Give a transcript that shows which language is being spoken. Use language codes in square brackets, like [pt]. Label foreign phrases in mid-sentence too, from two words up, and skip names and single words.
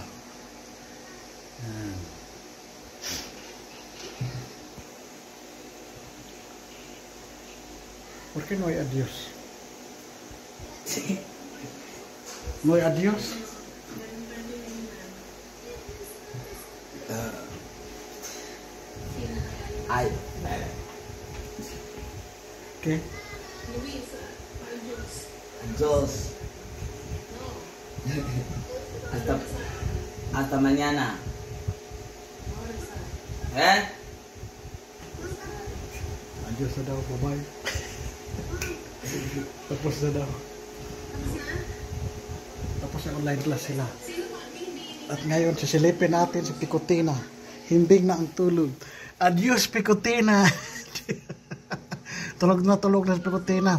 [tl] Ayan. [es] ¿Por qué no hay adiós? ¿No hay adiós? Ay. ¿Qué? Adiós. Hasta mañana. [tl] Adiós na daw, bye-bye. Tapos na daw. Tapos yung online class sila. At ngayon, sisilipin natin si Picotina. Himbing na ang tulog. Adios, Picotina! Tulog na si Picotina.